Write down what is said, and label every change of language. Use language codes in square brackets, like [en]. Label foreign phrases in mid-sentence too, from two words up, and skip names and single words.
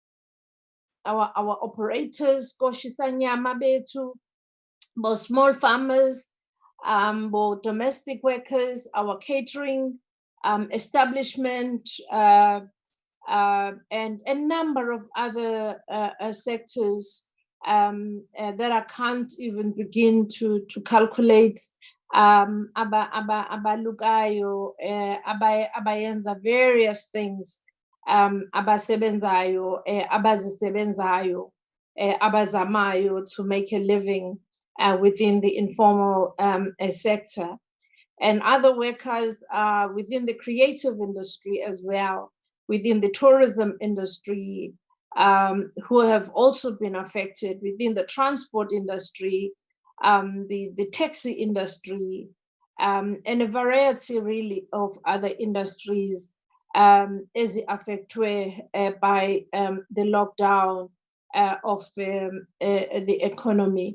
[en] operators, [zu] koshisanyama betu, [en] both small farmers, both domestic workers, our catering establishment, and a number of other sectors that I can't even begin to calculate. [zu] Abalukayo, abayenza [en] various things, [zu] abasebenzayo, abazisebenzayo, abazamayo [en] to make a living within the informal sector, and other workers within the creative industry as well, within the tourism industry, who have also been affected, within the transport industry, the taxi industry, and a variety really of other industries as affected by the lockdown of the economy.